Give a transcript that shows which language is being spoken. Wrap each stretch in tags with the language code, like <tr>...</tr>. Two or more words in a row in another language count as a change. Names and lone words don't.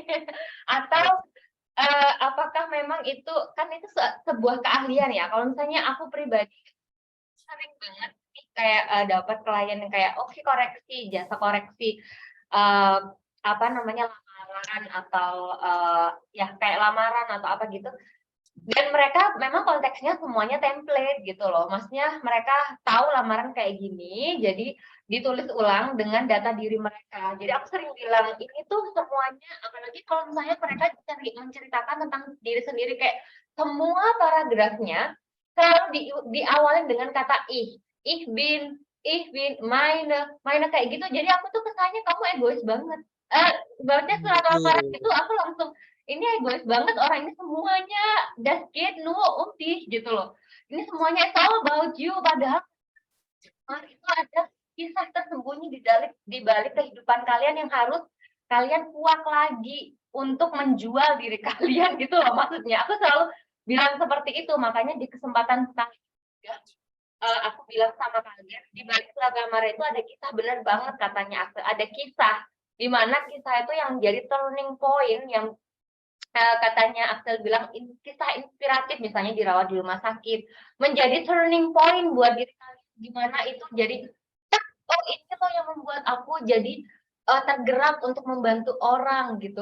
<id>Atau, apakah memang itu kan itu sebuah keahlian ya, kalau misalnya aku pribadi sering banget nih kayak, dapat klien yang kayak, "Oke, koreksi, jasa koreksi," eee, apa namanya, lamaran atau, ya kayak lamaran atau apa gitu, dan mereka memang konteksnya semuanya template gitu loh, maksudnya mereka tahu lamaran kayak gini, jadi ditulis ulang dengan data diri mereka. Jadi aku sering bilang, ini tuh semuanya apalagi kalau misalnya mereka menceritakan tentang diri sendiri, kayak semua paragrafnya selalu diawali dengan kata</id> <de>ich bin, meine</de> <id>kayak gitu. Jadi aku tuh kesannya kamu egois banget. Baca surat lamaran itu aku langsung, ini egois banget orang ini, semuanya</id> <de>das geht nur um dich</de> <id>gitu loh. Ini semuanya</id> <en>it's all about you,</en> <id>padahal itu ada kisah tersembunyi di balik kehidupan kalian yang harus kalian kuak lagi untuk menjual diri kalian gitu loh maksudnya. Aku selalu bilang seperti itu, makanya di kesempatan kali juga, aku bilang sama kalian, di balik surat lamaran itu ada kisah, bener banget katanya ada kisah, di mana kisah itu yang jadi</id> <en>turning point</en> <id>yang katanya Axel bilang kisah inspiratif misalnya dirawat di rumah sakit, menjadi</id> <en>turning point</en> <id>buat diri kalian, di mana itu jadi, "Oh ini loh yang membuat aku jadi, tergerak untuk membantu orang," gitu.</id>